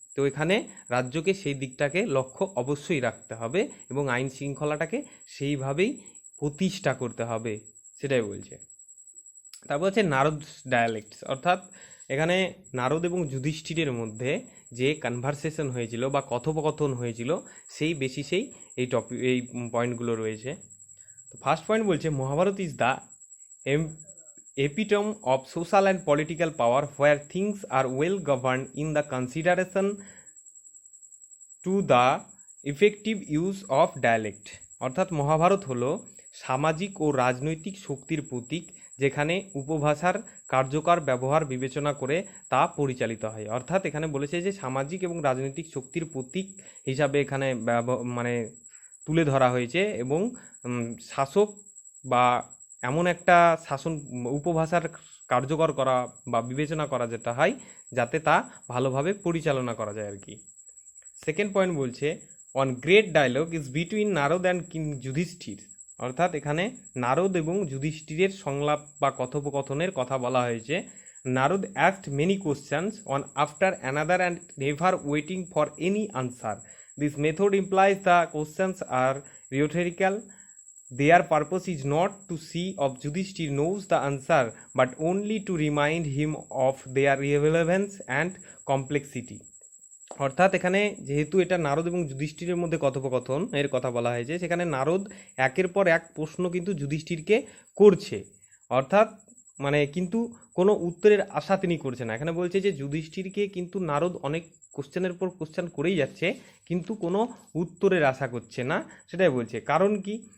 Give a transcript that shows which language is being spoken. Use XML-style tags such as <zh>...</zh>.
<bn>তো এখানে রাজ্যকে সেই দিকটাকে লক্ষ্য অবশ্যই রাখতে হবে এবং আইন শৃঙ্খলাটাকে সেইভাবেই প্রতিষ্ঠা করতে হবে, সেটাই বলছে। তারপর হচ্ছে নারদ ডায়ালেক্টস, অর্থাৎ এখানে নারদ এবং যুধিষ্ঠিরের মধ্যে যে কনভারসেশন হয়েছিল বা কথোপকথন হয়েছিল সেই বেসিসেই এই পয়েন্টগুলো রয়েছে। তো ফার্স্ট পয়েন্ট বলছে</bn> <en>Mahabharata is the epitome of social and political power where things are well governed in the consideration to the effective use of dialect।</en> <bn>অর্থাৎ মহাভারত হলো সামাজিক ও রাজনৈতিক শক্তির প্রতীক, যেখানে উপভাষার কার্যকর ব্যবহার বিবেচনা করে তা পরিচালিত হয়। অর্থাৎ এখানে বলেছে যে সামাজিক এবং রাজনৈতিক শক্তির প্রতীক হিসাবে এখানে মানে তুলে ধরা হয়েছে, এবং শাসক বা এমন একটা শাসন উপভাষার কার্যকর করা বা বিবেচনা করা যেটা হয় যাতে তা ভালোভাবে পরিচালনা করা যায় আর কি।</bn> <en>second point</en> <bn>বলছে</bn> <en>One great dialogue is between Narad and king Yudhishthir.</en> <bn>অর্থাৎ এখানে নারদ এবং যুধিষ্ঠিরের সংলাপ বা কথোপকথনের কথা বলা হয়েছে।</bn> <en>Narad asked many questions one after another and never waiting for any answer. This method implies the questions are rhetorical. Their purpose is not to see if Yudhishthir knows the answer, but only to remind him of their relevance and complexity.</en> <bn>অর্থাৎ এখানে যেহেতু এটা নারদ এবং যুধিষ্ঠিরের মধ্যে কথোপকথন এর কথা বলা হয়েছে, সেখানে নারদ একের পর এক প্রশ্ন কিন্তু যুধিষ্ঠিরকে করছে, অর্থাৎ মানে কিন্তু কোনো উত্তরের আশা তিনি করছে না। এখানে বলছে যে যুধিষ্ঠিরকে কিন্তু নারদ অনেক কোশ্চেনের পর কোশ্চেন করেই যাচ্ছে, কিন্তু কোনো উত্তরের আশা করছে না, সেটাই বলছে। কারণ কি?</bn>